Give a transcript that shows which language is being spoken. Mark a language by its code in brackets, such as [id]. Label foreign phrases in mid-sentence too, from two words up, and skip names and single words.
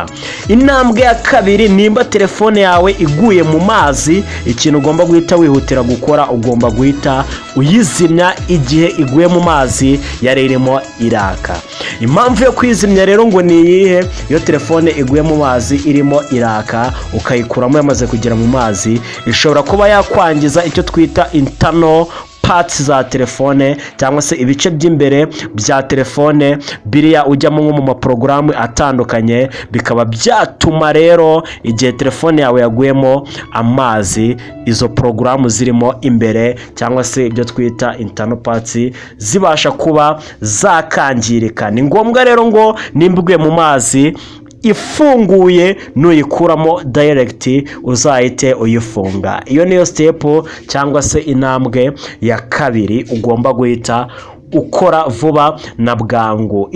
[rw] Intambwe ya kabiri, nimba telefone yawe iguye mu mazi, ikintu ugomba guhita wihutira gukora, ugomba guhita uyizimya igihe iguye mu mazi yari irimo iraka. Impamvu yo kwizimya rero ngo ni iyihe? Iyo telefone iguye mu mazi irimo iraka ukayikuramo yamaze kugera mu mazi, ishobora kuba yakwangiza icyo twita [en] internal parts [rw] za telefone cyangwa se ibice by'imbere bya telefone biriya ujyamo nko mu maporogaramu atandukanye, bikaba byatuma rero igihe telefone yawe yaguyemo amazi, izo porogaramu zirimo imbere cyangwa se ibyo twita [en] internal parts [rw] zibasha kuba zakangirika. Ni ngombwa rero ngo nimba uguye mu mazi ifunguye nuyikuramo direct uzahite uyifunga. Iyo niyo step cyangwa se intambwe ya kabiri ugomba guhita ukora vuba na bwangu.